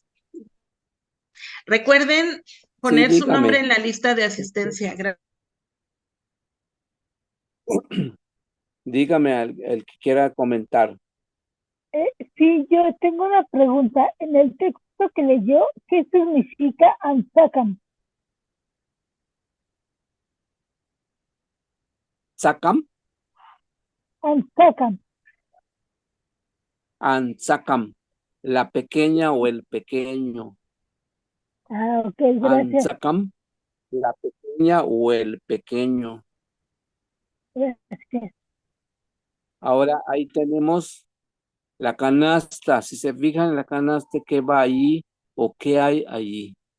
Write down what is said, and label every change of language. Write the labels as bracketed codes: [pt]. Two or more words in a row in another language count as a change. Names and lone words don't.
[es] Recuerden poner su nombre en la lista de asistencia. Dígame el que quiera comentar. Sí, yo tengo una pregunta. En el texto que leyó, ¿qué significa Ansakam? ¿Sacam? Ansakam. Ansakam. La pequeña o el pequeño. Ah, ok, gracias. Ansakam. La pequeña o el pequeño. Gracias. Ahora ahí tenemos la canasta. Si se fijan en la canasta, ¿qué va ahí o qué hay allí?